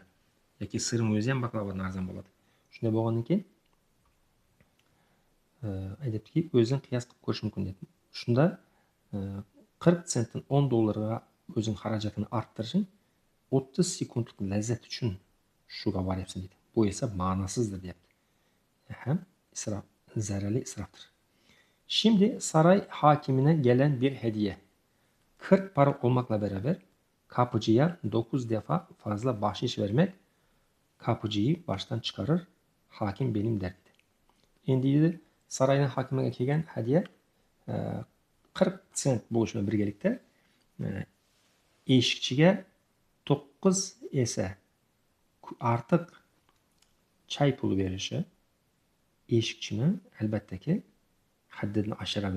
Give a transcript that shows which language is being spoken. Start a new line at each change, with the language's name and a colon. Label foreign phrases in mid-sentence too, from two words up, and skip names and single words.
Uzbek: Yoki sirning o'zi ham baklavadan arzon bo'ladi. Shunday bo'lgandan keyin aytibdiki, o'zing qiyos qilib ko'rish mumkin deb. Shunda 40 sentdan 10 dollarga o'zing xarajatini orttirishing 30 sekundlik lazzat uchun shuga boryapsan deydi. Bu esa ma'nosizdir deyapti.
Turkish: Hem israf, zararli israftır. Şimdi saray hakimine gelen bir hediye. 40 para olmakla beraber kapıcıya 9 defa fazla bahşiş vermek kapıcıyı baştan çıkarır, hakim benim der dedi.
Uzbek: Endi dedi, saraydan hakimiga kelgan hadya 40 sent bo'lishini birgalikda eshikchiga 9 esa artıq
Turkish: çay pulu
Uzbek: verishi eshikchini albattaki haddini oshiradi.